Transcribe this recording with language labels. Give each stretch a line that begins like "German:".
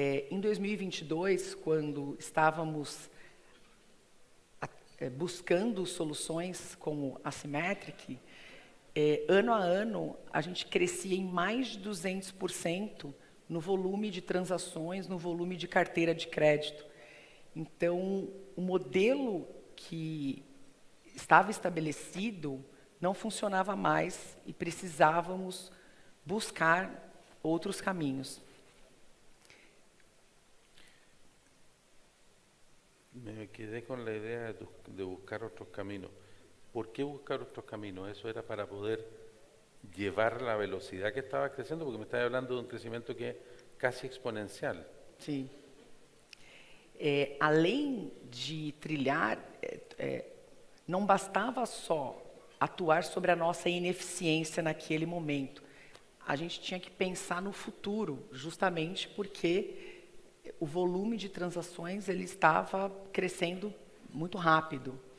Portuguese: Em 2022, quando estávamos buscando soluções como a Symmetric, ano a ano a gente crescia em mais de 200% no volume de transações, no volume de carteira de crédito. Então, o modelo que estava estabelecido não funcionava mais e precisávamos buscar outros caminhos.
Spanish: Me quedé con la idea de buscar otros caminos. ¿Por qué buscar otros caminos? Eso era para poder llevar la velocidad que estaba creciendo, porque me estaba hablando de un crecimiento que es casi exponencial.
Portuguese: Sim. Além de trilhar, não bastava só atuar sobre a nossa ineficiência naquele momento. A gente tinha que pensar no futuro, justamente porque o volume de transações ele estava crescendo muito rápido.